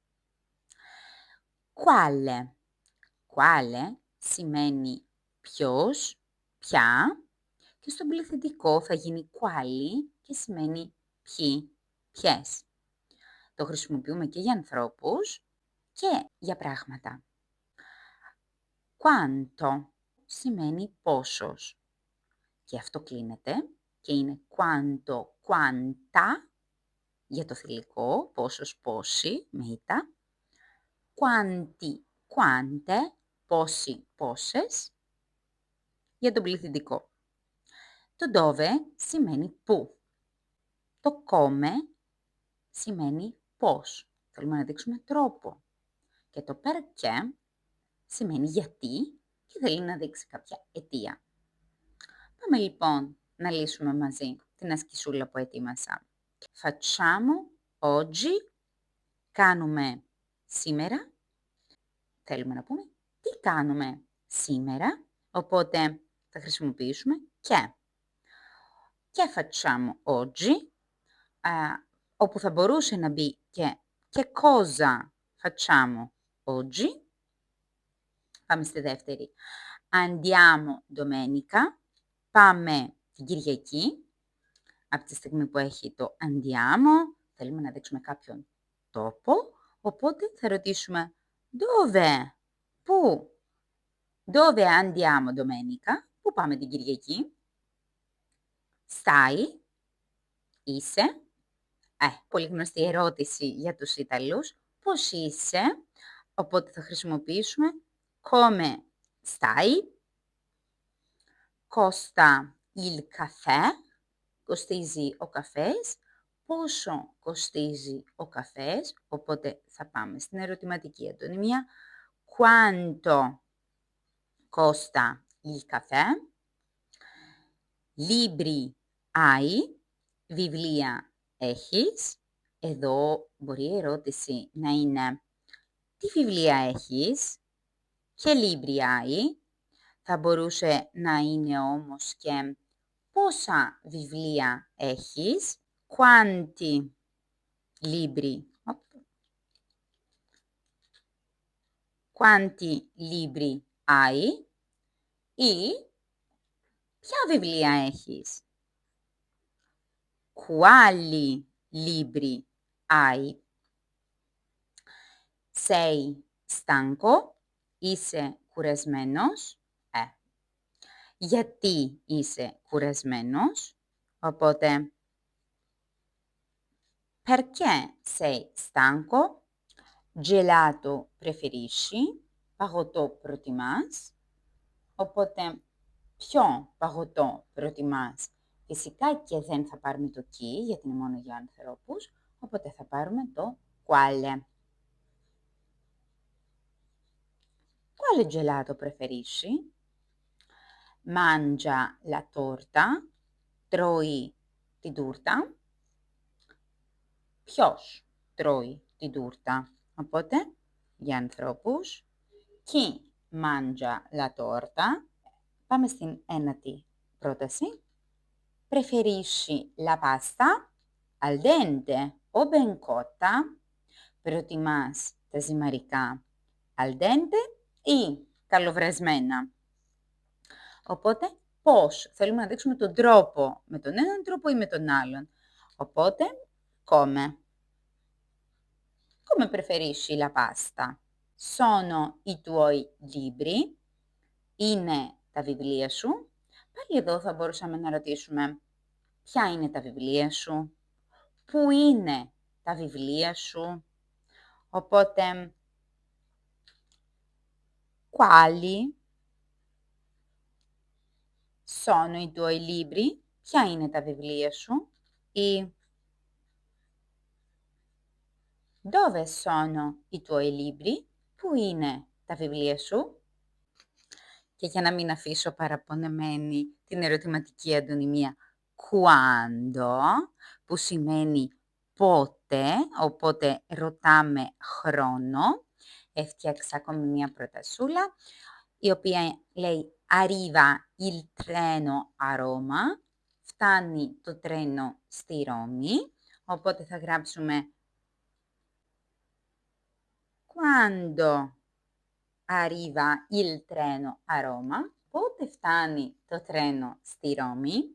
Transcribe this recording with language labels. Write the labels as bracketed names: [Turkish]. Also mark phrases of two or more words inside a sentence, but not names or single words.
[Greek] «Quale». «Quale» σημαίνει ποιος, ποια και στον πληθυντικό θα γίνει «quali» και σημαίνει ποιοι, ποιες. Το χρησιμοποιούμε και για ανθρώπους και για πράγματα. «Quanto» σημαίνει πόσος. Και αυτό κλείνεται και είναι [Italian] quanto, quanta [Greek] για το θηλυκό, πόσος, πόσοι, με ήτα. [Italian] Quanti, quante, [Greek] πόσοι, πόσες, για τον πληθυντικό. Το dove σημαίνει πού. Το come σημαίνει πώς. Θέλουμε να δείξουμε τρόπο. Και το perché σημαίνει γιατί και θέλει να δείξει κάποια αιτία. Πάμε λοιπόν να λύσουμε μαζί την ασκησούλα που ετοίμασα. [Italian] Facciamo oggi, [Greek] κάνουμε σήμερα. Θέλουμε να πούμε τι κάνουμε σήμερα, οπότε θα χρησιμοποιήσουμε και. [Italian] Και facciamo oggi, [Greek] όπου θα μπορούσε να μπει και [Italian] cosa facciamo oggi. [Greek] Πάμε στη δεύτερη. [Italian] Andiamo domenica, [Greek] πάμε την Κυριακή. Από τη στιγμή που έχει το andiamo, θέλουμε να δείξουμε κάποιον τόπο, οπότε θα ρωτήσουμε dove, πού, [Italian] dove andiamo domenica, [Greek] πού πάμε την Κυριακή. Stai, είσαι, πολύ γνωστή ερώτηση για τους Ιταλούς, πώς είσαι, οπότε θα χρησιμοποιήσουμε [Italian] come stai, costa il caffè, [Greek] κοστίζει ο καφές, πόσο κοστίζει ο καφές, οπότε θα πάμε στην ερωτηματική αντωνυμία. [Italian] Quanto costa il caffè? Libri hai? [Greek] Βιβλία έχεις? Εδώ μπορεί η ερώτηση να είναι τι βιβλία έχεις? [Italian] Και libri hai? [Greek] Θα μπορούσε να είναι όμως και πόσα βιβλία έχεις? [Italian] Quanti libri? Quanti libri hai? [Greek] Ή ποια βιβλία έχεις? [Italian] Quali libri hai? Sei stanco? [Greek] Είσαι κουρασμένος? Γιατί είσαι κουρασμένος? Οπότε, [Italian] perché sei stanco? Gelato preferisci? [Greek] Παγωτό προτιμάς? Οπότε, ποιο παγωτό προτιμάς? Φυσικά και δεν θα πάρουμε το «κι», γιατί είναι μόνο για ανθρώπους, οπότε θα πάρουμε το «quale». [Italian] Quale gelato preferisci? Mangia la torta, [Greek] τρώει την τούρτα. Ποιος τρώει την τούρτα? Οπότε, για ανθρώπους, [Italian] chi mangia la torta? [Greek] Πάμε στην ένατη πρόταση. [Italian] Preferisci la pasta al dente o ben cotta? [Greek] Προτιμάς τα ζυμαρικά [Italian] al dente [Greek] ή καλοβρασμένα? Οπότε, πώς? Θέλουμε να δείξουμε τον τρόπο, με τον έναν τρόπο ή με τον άλλον. Οπότε, [Italian] come. Come preferisci la pasta? Sono i tuoi libri? [Greek] Είναι τα βιβλία σου? Πάλι εδώ θα μπορούσαμε να ρωτήσουμε ποια είναι τα βιβλία σου? Πού είναι τα βιβλία σου? Οπότε, [Italian] quali sono i tuoi libri? [Greek] Ποια είναι τα βιβλία σου? [Italian] Ή dove sono i tuoi libri? [Greek] Πού είναι τα βιβλία σου? Και για να μην αφήσω παραπονεμένη την ερωτηματική αντωνυμία quando, που σημαίνει πότε, οπότε ρωτάμε χρόνο. Έφτιαξα ακόμη μία προτασούλα, η οποία λέει [Italian] arriva il treno a Roma, [Greek] φτάνει το τρένο στη Ρώμη, οπότε θα γράψουμε [Italian] quando arriva il treno a Roma, [Greek] πότε φτάνει το τρένο στη Ρώμη.